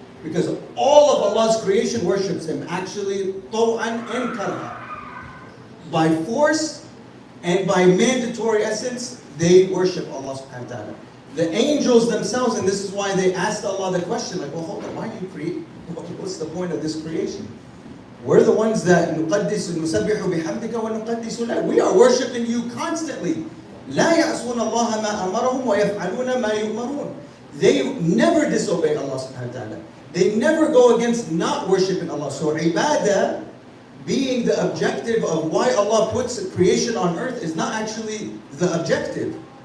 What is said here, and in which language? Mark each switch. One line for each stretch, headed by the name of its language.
English: Because all of Allah's creation worships Him, actually, طَوْعًا and karha. By force and by mandatory essence, they worship Allah subhanahu wa ta'ala. The angels themselves, and this is why they asked Allah the question, like, well, hold on, why do you create? What's the point of this creation? We're the ones that
Arabic: نُقَدِّسُ نُسَبِّحُ بِحَمْدِكَ وَنُقَدِّسُ لَكَ.
English: We are worshiping you constantly.
Arabic: لَا يَعْصُونَ اللَّهَ مَا أَمَرَهُمْ وَيَفْعَلُونَ مَا يُؤْمَرُونَ.
English: They never disobey Allah subhanahu wa ta'ala. They never go against not worshiping Allah. So ibadah being the objective of why Allah puts creation on earth is not actually the objective.